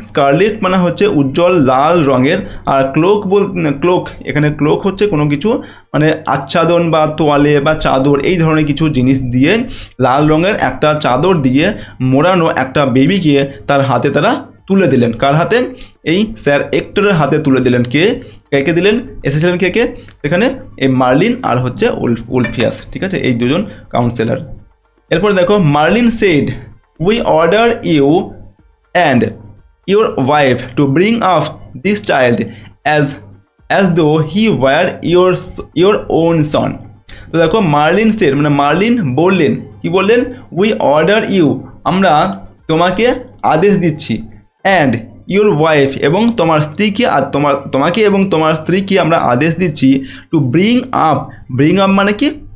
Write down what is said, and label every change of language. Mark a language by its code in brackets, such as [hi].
[bn] Scarlet মানে হচ্ছে উজ্জ্বল লাল রঙের, আর ক্লোক এখানে ক্লোক হচ্ছে কোনো কিছু মানে আচ্ছাদন বা তোয়ালে বা চাদর এই ধরনের কিছু জিনিস দিয়ে লাল রঙের একটা চাদর দিয়ে মোড়ানো একটা বেবিকে তার হাতে তারা তুলে দিলেন। কার হাতে? এই স্যার এক্টরের হাতে তুলে দিলেন। কে দিলেন? এসেছিলেন কে? সেখানে এই মার্লিন আর হচ্ছে উলফিয়াস, ঠিক আছে, এই দুজন কাউন্সিলর। এরপরে দেখো, [en] Marlin said, we order you and your wife to bring up this child as though he were your own son. [bn] তো দেখো, মার্লিন সেড মানে মার্লিন বললেন, কি বললেন? [en] we order you, [bn] আমরা তোমাকে আদেশ দিচ্ছি, [en] and your wife [bn] এবং তোমার স্ত্রীকে, আর তোমাকে এবং তোমার স্ত্রীকে আমরা আদেশ দিচ্ছি, টু ব্রিং আপ মানে কি?